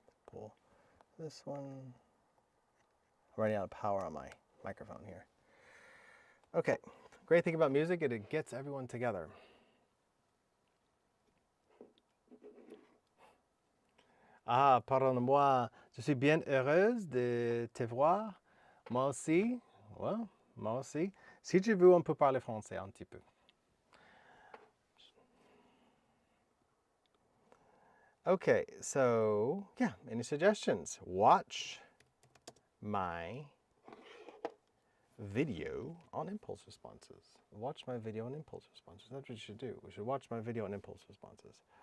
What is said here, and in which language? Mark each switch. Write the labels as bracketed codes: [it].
[en] Pull this one. I'm running out of power on my microphone here. Okay, great thing about music is it gets everyone together. [fr] Ah, pardonne-moi, je suis bien heureuse de te voir. Moi aussi. Well, moi aussi. Si tu veux, on peut parler français un petit peu. [en] Okay, so yeah, any suggestions? Watch my video on impulse responses. Watch my video on impulse responses. That's what you should do. We should watch my video on impulse responses.